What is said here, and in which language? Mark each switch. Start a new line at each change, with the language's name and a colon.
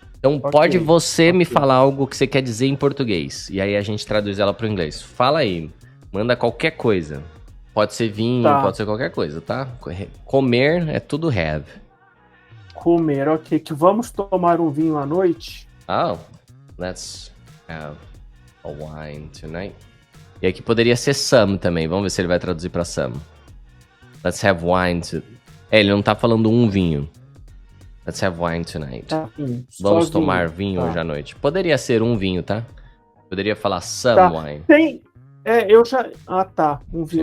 Portuguese: Então, pode você me falar algo que você quer dizer em português. E aí a gente traduz ela pro inglês. Fala aí. Manda qualquer coisa. Pode ser vinho, pode ser qualquer coisa, tá? Comer é tudo have. Comer, ok. Que vamos tomar um vinho à noite?
English: Let's have a wine tonight.
Portuguese: E aqui poderia ser some também. Vamos ver se ele vai traduzir pra some.
English: Let's have wine
Portuguese: ele não tá falando um vinho.
English: Let's have wine tonight.
Portuguese: Vamos tomar vinho hoje à noite. Poderia ser um vinho, tá? Poderia falar
English: some wine.
Portuguese: Tem... eu já... um vinho.